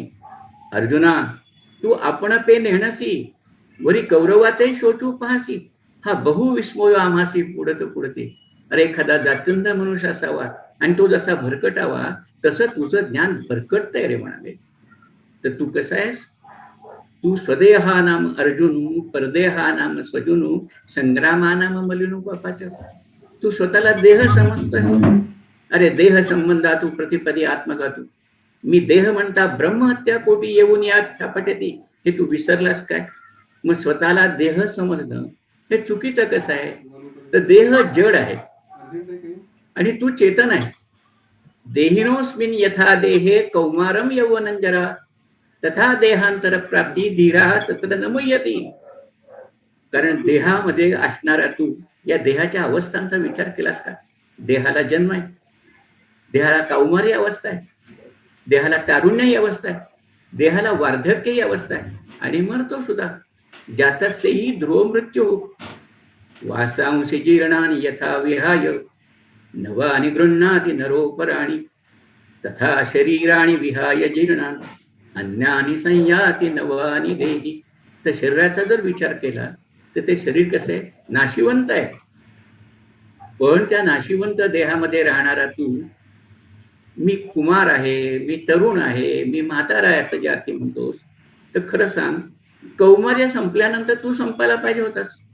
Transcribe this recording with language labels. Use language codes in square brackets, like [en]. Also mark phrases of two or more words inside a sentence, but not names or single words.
[mr] अर्जुना, तू आपण पे नेहणसी वरी कौरवाते शोचू पाहसी. हा बहु विस्मय आम्हासी पुढत पुढते. अरे, एखादा जाचंद मनुष्य असावा आणि तो जसा भरकटावा तसं तुझं ज्ञान भरकटतंय रे म्हणाले. तर तू कसा आहेस? तू स्वदेहा नाम अर्जुनु, परदेहा नाम स्वजुनु, संग्रामा नाम मलिनु पापाचारू. तू स्वतःला देह समजतोय. अरे, देह संबंधा तू प्रतिपदी आत्मघातू. मी देह म्हणता ब्रह्महत्या कोटी येऊन यात पटती. हे तू विसरलास काय? मग स्वतःला देह समजणं हे चुकीचं कसं आहे? तर देह जड आहे आणि तू चेतन आहेस. [sa] देहिनोस्मिन यथा देहे कौमारम यौवनंजरा तथा देहांतर प्राप्ती धीरा तत्र नमुयती. [mr] कारण देहामध्ये असणारा तू या देहाच्या अवस्थांचा विचार केलास का? देहाला जन्म आहे, देहाला कौमारी अवस्था आहे, देहाला तारुण्य अवस्था आहे, देहाला वार्धक्य अवस्था आहे आणि मरतो सुद्धा. [sa] जातस्यही ध्रुव मृत्यू वासांसी जीर्णानि यथा विहाय नवानि गृह्णाति नरोपराणि तथा शरीराणि विहाय जीर्णानि अन्यानि संयाति नवानि देहि. [mr] तर शरीराचा जर विचार केला तर ते शरीर कसं आहे? नाशिवंत आहे. पण त्या नाशिवंत देहामध्ये राहणारा तू, मी कुमार आहे, मी तरुण आहे, मी म्हातारा आहे असं जे अर्थी म्हणतोस, तर खरं सांग, कौमार्य संपल्यानंतर तू संपायला पाहिजे होतास.